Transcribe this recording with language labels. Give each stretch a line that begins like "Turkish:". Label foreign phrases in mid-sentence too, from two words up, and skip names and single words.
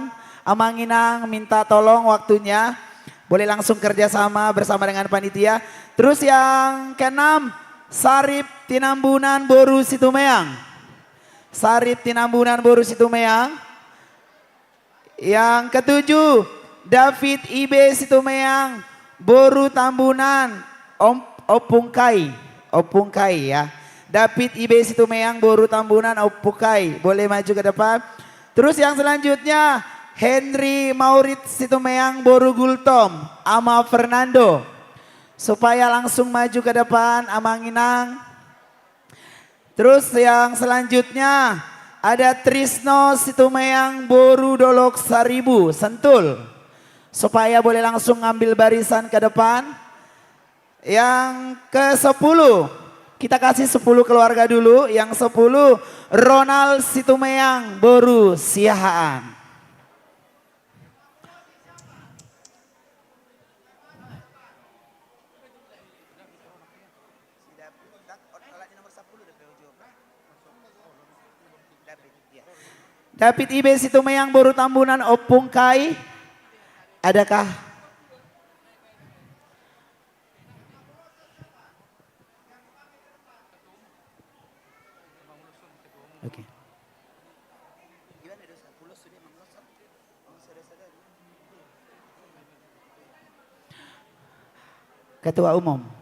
Indonesian: Amanginang minta tolong waktunya. Boleh langsung kerjasama bersama dengan panitia. Terus yang keenam Sarip Tinambunan Boru Situmayang. Sarip Tinambunan Boru Situmayang. Yang ketujuh David Ibe Situmayang Boru Tambunan Opungkai. Opungkai ya. David Ibe Situmayang Boru Tambunan Opungkai. Boleh maju ke depan. Terus yang selanjutnya Henry Maurit Situmayang Boru Gultom Ama Fernando. Supaya langsung maju ke depan Amanginang. Terus yang selanjutnya ada Trisno Situmayang Boru Dolok Saribu Sentul. Supaya boleh langsung ngambil barisan ke depan. Yang ke-10 kita kasih 10 keluarga dulu. Yang 10 Ronald Situmayang Boru Siahaan. David Ibe Situmayang Boru Tambunan Opungkai. Adakah? Oke. Ketua Umum.